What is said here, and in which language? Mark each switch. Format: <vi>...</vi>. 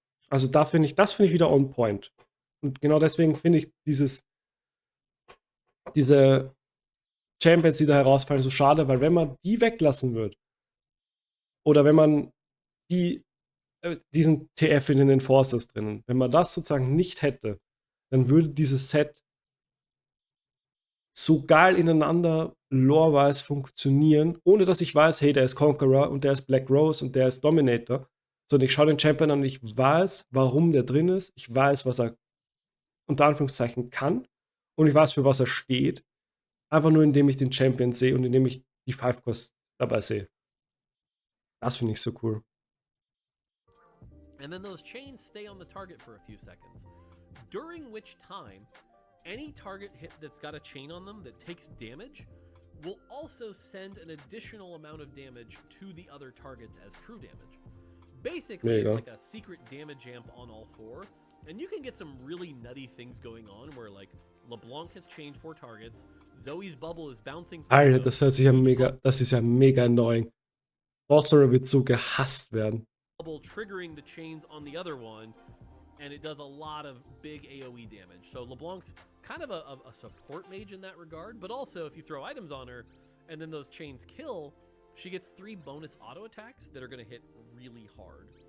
<de>Also das finde ich wieder on point. Und genau deswegen finde ich diese Champions, die da herausfallen, so schade, weil wenn man die weglassen würde, oder wenn man diesen TF in den Enforcers drinnen, wenn man das sozusagen nicht hätte, dann würde dieses Set so geil ineinander lore-wise funktionieren, ohne dass ich weiß, hey, der ist Conqueror und der ist Black Rose und der ist Dominator. Sondern ich schaue den Champion an und ich weiß, warum der drin ist. Ich weiß, was er unter Anführungszeichen kann und ich weiß, für was er steht. Einfach nur, indem ich den Champion sehe und indem ich die 5-Cost dabei sehe. Das finde ich so cool.</de> <en>And then those chains stay on the target for a few seconds, during which time any target hit that's got a chain on them that takes damage will also send an additional amount of damage to the other targets as true damage. Basically, it's like a secret damage amp on all 4, and you can get some really nutty things going on where, like, LeBlanc has chained 4 targets, Zoe's bubble is bouncing.</en> <de>Alter, das ist ja mega annoying. Sorcerer wird so gehasst werden.</de> <en>Bubble triggering the chains on the other one, and it does a lot of big AoE damage. So LeBlanc's kind of a support mage in that regard, but also if you throw items on her and then those chains kill, she gets 3 bonus auto attacks that are going to hit really hard.</en>